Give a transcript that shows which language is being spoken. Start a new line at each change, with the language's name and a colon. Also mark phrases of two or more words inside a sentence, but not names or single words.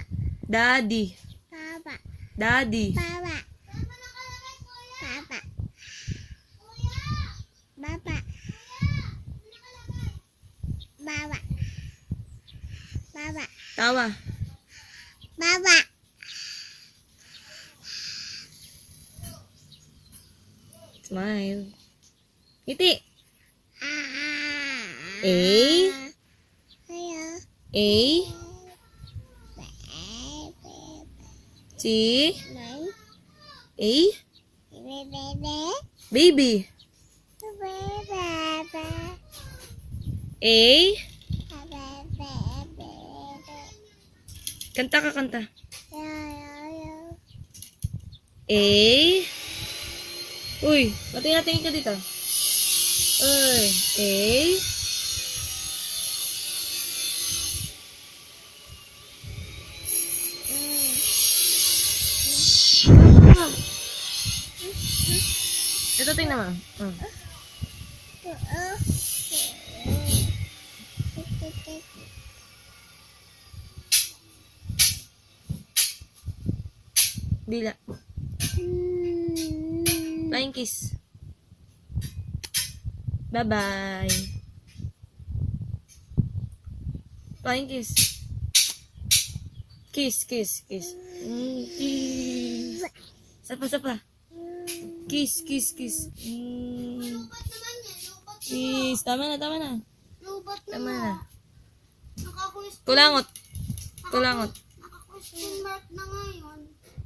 Filipino: Daddy. Papa. Daddy. Papa. Papa. Papa. Papa. Papa. Tawa. Papa. Smile. Ngiti. A. Ayo. A. T. A. Baby. A. Kanta ka, kanta. A. Uy, patingin ka dito. Uy, A. Ito, tingnan mo. Dila.
English: Flying kiss. Bye-bye. Flying kiss. Kiss, kiss, kiss. Kiss. Sapa. Kiss, kiss, kiss. Kiss.
Filipino: Tama na. Lubat Tama na. Naka-question Kulangot. mark na ngayon.